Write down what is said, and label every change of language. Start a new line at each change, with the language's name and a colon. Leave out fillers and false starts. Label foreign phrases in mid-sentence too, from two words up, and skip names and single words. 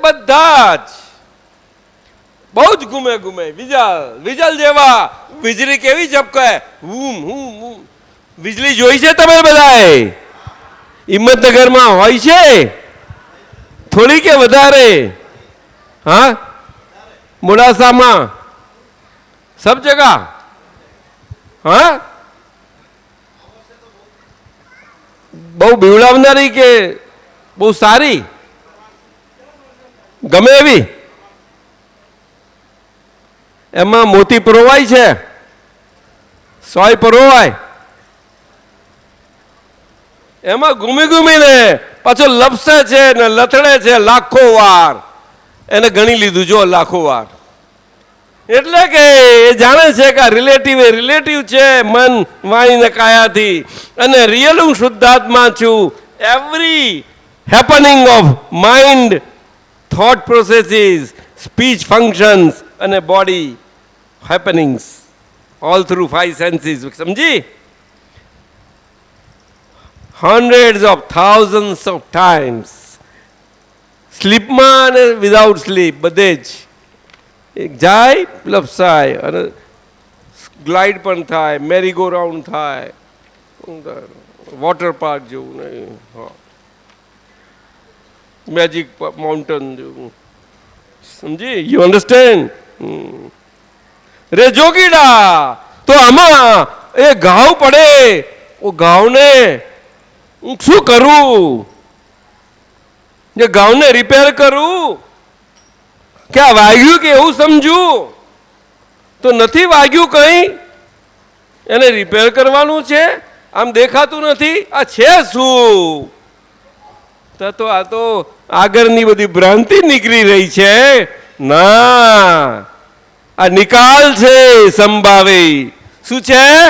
Gujarati: બધા જ બહુ જ ઘૂમે ઘૂમે વિજલ જેવા વીજળી કેવી ઝબકાય હૂમ હૂમ હૂમ વીજળી જોઈ છે તમે બધાએ હિંમતનગરમાં હોય છે થોડી કે વધારે હા મોડાસામાં
Hindi: सब जगह हाँ
Gujarati: બહુ બીવડાવનારી કે બહુ સારી ગમે એવી એમા મોતી પરોવાય છે સોય પરોવાય એમા ઘૂમી ઘૂમી ને પાછો લપસે છે ને લથડે છે લાખો વાર એને ગણી લીધું જો લાખો વાર एने गणी लीधुं जो लाखों वार એટલે કે એ જાણે છે કે રિલેટિવ છે મન વાણી ને કાયાથી અને રિયલ હું શુદ્ધાત્મા છું
English: every happening of mind thought processes speech functions
Gujarati: અને
English: body happenings all through 5 senses
Gujarati: સમજી
English: hundreds of thousands of times
Gujarati: સ્લીપમાં અને
English: without sleep
Gujarati: બધે જ એક જાય લપસાય અને ગ્લાઇડ પણ થાય
English: merry go round
Gujarati: થાય
English: water park
Gujarati: જેવું નહીં હા
English: magic mountain
Gujarati: જેવું સમજી
English: you understand
Gujarati: રે જોગીડા તો આમાં એ ઘાવ પડે ઓ ઘાવને હું શું કરું જે ઘાવને રિપેર કરું ક્યાં વાગ્યું કે એવું સમજુ તો નથી વાગ્યું કઈ એને રિપેર કરવાનું છે આમ દેખાતું નથી આ છે શું તો આ તો આગળની બધી ભ્રાંતિ નીકળી રહી છે ના આ નિકાલ છે સમભાવે શું છે